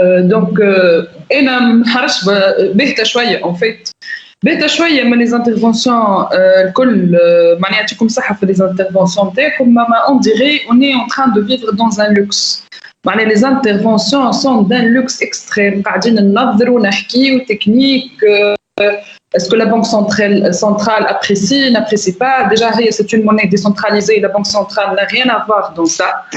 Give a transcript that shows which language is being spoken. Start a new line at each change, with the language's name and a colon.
Arabic: Donc أنا محرش بهتا شوية
French: en fait.
Arabic: بهتا شوية من
French: les interventions
Arabic: الكل معناها يعطيكم صحة في
French: les interventions
Arabic: نتاعكم,
French: on dirait on est en train de vivre dans un luxe. Les interventions sont d'un luxe extrême.
Arabic: قاعدين ننظروا نحكيوا technique.
French: Est-ce que la banque centrale apprécie, n'apprécie pas? Déjà, c'est une monnaie décentralisée. La banque centrale n'a rien à voir dans ça.